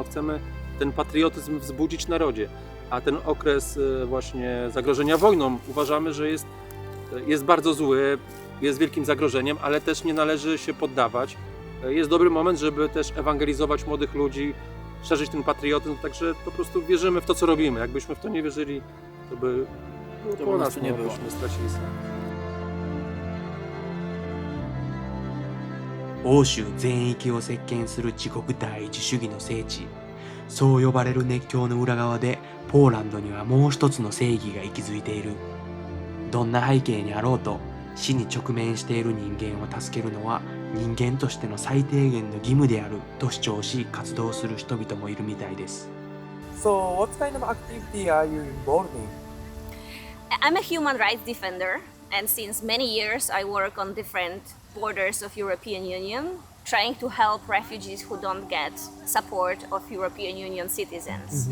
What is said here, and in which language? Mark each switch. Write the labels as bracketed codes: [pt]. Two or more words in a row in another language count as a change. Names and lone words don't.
[pl] Chcemy ten patriotyzm wzbudzić w narodzie, a ten okres właśnie zagrożenia wojną uważamy, że jest jest bardzo zły, jest wielkim zagrożeniem, ale też nie należy się poddawać. Jest dobry moment, żeby też ewangelizować młodych ludzi, szerzyć ten patriotyzm, także po prostu wierzymy w to, co robimy. Jakbyśmy w to nie wierzyli, to by było po nas, nie było. byśmy stracili sens. [ja] 欧州全域を席巻する自国第一主義の聖地、そう呼ばれる熱狂の裏側でポーランドにはもう一つの正義が息づいている。どんな背景にあろうと死に直面している人間を助けるのは人間としての最低限の義務であると主張し活動する人々もいるみたいです。 [en] So, what kind of activity are you involved in? I'm a human rights defender, and since many years I work on different borders of European Union, trying to help refugees who don't get support of European Union citizens.